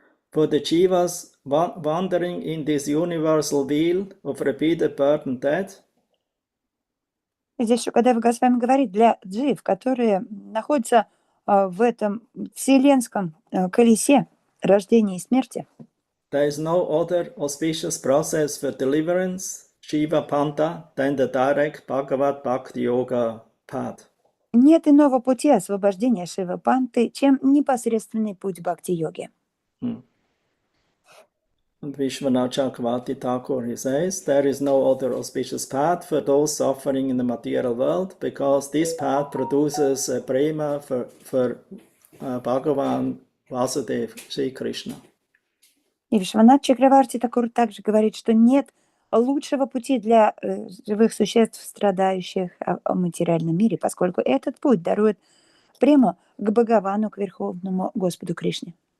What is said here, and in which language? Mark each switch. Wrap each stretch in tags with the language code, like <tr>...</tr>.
<en>For the Jivas wandering in this universal wheel of repeated birth and death,</en> <ru>Здесь Шукадев Госвами говорит, для джив, которые находятся в этом вселенском колесе рождения и смерти,</ru> <en>there is no other auspicious process for deliverance, Shiva Panta, than the direct Bhagavad Bhakti Yoga path.</en> <ru>нет иного пути освобождения Шивы Панты, чем непосредственный путь бхакти-йоги.</ru> <en>And Vishwanath Chakravarti Thakur, he says, there is no other auspicious path for those suffering in the material world, because this path produces prema for Bhagavan Vasudev, Sri Krishna.</en> <ru>И Вишванат Чакраварти Такур также говорит, что нет лучшего пути для живых существ, страдающих в материальном мире, поскольку этот путь дарует прему к Бхагавану, к Верховному Господу Кришне.</ru>